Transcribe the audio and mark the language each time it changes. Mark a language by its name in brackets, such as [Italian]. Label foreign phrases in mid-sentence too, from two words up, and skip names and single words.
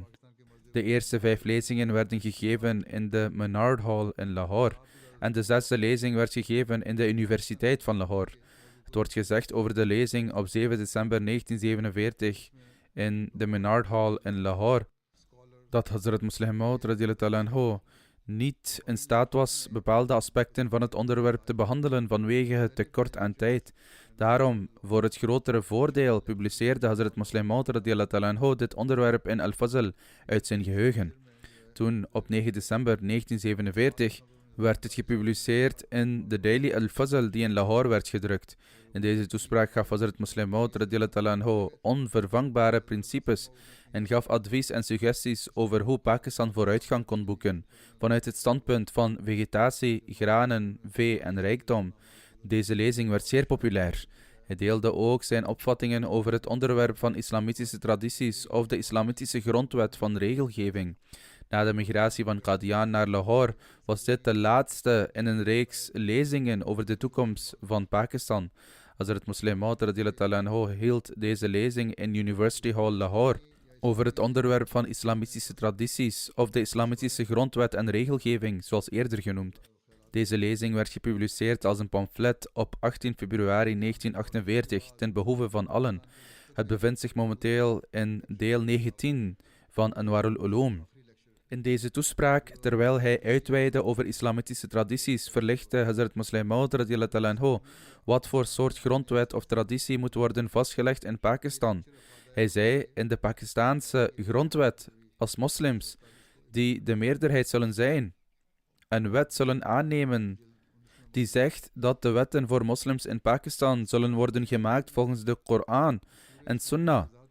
[Dutch] De eerste 5 lezingen werden gegeven in de Menard Hall in Lahore en de 6e lezing werd gegeven in de Universiteit van Lahore. Het wordt gezegd over de lezing op 7 december 1947 in de Menard Hall in Lahore dat Hazrat Musleh Maud [Arabic] رضي الله تعالى عنه [Dutch] niet in staat was bepaalde aspecten van het onderwerp te behandelen vanwege het tekort aan tijd. Daarom, voor het grotere voordeel, publiceerde Hazrat Musleh Maud [Arabic] رضي الله تعالى عنه [Dutch] dit onderwerp in Al-Fazl uit zijn geheugen. Toen, op 9 december 1947, werd het gepubliceerd in de Daily Al-Fazl die in Lahore werd gedrukt. In deze toespraak gaf Hazrat Musleh Maud [Arabic] رضي الله تعالى عنه [Dutch] onvervangbare principes en gaf advies en suggesties over hoe Pakistan vooruitgang kon boeken, vanuit het standpunt van vegetatie, granen, vee en rijkdom. Deze lezing werd zeer populair. Hij deelde ook zijn opvattingen over het onderwerp van islamitische tradities of de islamitische grondwet van regelgeving. Na de migratie van Qadian naar Lahore was dit de laatste in een reeks lezingen over de toekomst van Pakistan. Hazrat Musleh Maud [Arabic] رضي الله تعالى عنه [Dutch] hield deze lezing in University Hall Lahore over het onderwerp van islamitische tradities of de islamitische grondwet en regelgeving, zoals eerder genoemd. Deze lezing werd gepubliceerd als een pamflet op 18 februari 1948 ten behoeve van allen. Het bevindt zich momenteel in deel 19 van Anwarul Ulum. In deze toespraak, terwijl hij uitweidde over islamitische tradities, verlichtte Hazrat Musleh Maud [Arabic] رضي الله تعالى عنه [Dutch] wat voor soort grondwet of traditie moet worden vastgelegd in Pakistan. Hij zei, in de Pakistaanse grondwet, als moslims, die de meerderheid zullen zijn, een wet zullen aannemen die zegt dat de wetten voor moslims in Pakistan zullen worden gemaakt volgens de Koran en Sunnah.